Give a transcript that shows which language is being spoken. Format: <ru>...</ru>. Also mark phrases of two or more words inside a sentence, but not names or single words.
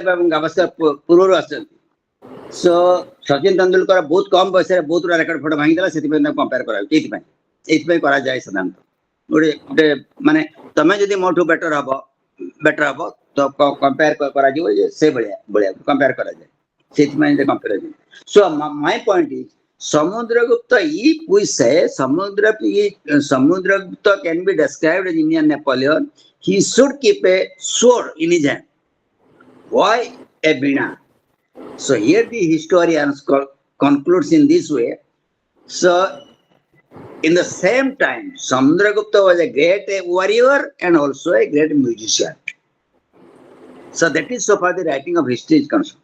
<or>ଏବଂ ଗାଭାସ୍କର ପୂର୍ବରୁ ଆସିଛନ୍ତି ସୋ ସଚିନ ତେନ୍ଦୁଲକର ବହୁତ କମ ବୟସରେ ବହୁତ</or> <en>record photo</en> <or>ଭାଙ୍ଗିଦେଲା ସେଥିପାଇଁ ତାକୁ କମ୍ପେୟାର କରାଯାଉଛି ଏଇଥିପାଇଁ କରାଯାଏ ସାଧାରଣତଃ ଗୋଟେ ମାନେ ତମେ ଯଦି ମୋଠୁ ବେଟର ହବ ତ କମ୍ପେୟାର କରାଯିବ ଯେ ସେ ଭଳିଆ କମ୍ପେୟାର କରାଯାଏ ସେଥିପାଇଁ କମ୍ପେୟାର</or> <en>so my point is Samudragupta if we say Samudragupta can be described as Indian Napoleon he should keep a sword in his hand why a veena so here the historian concludes in this way so in the same time Samudragupta was a great warrior and also a great musician So that is so far the writing of history is concerned.</en>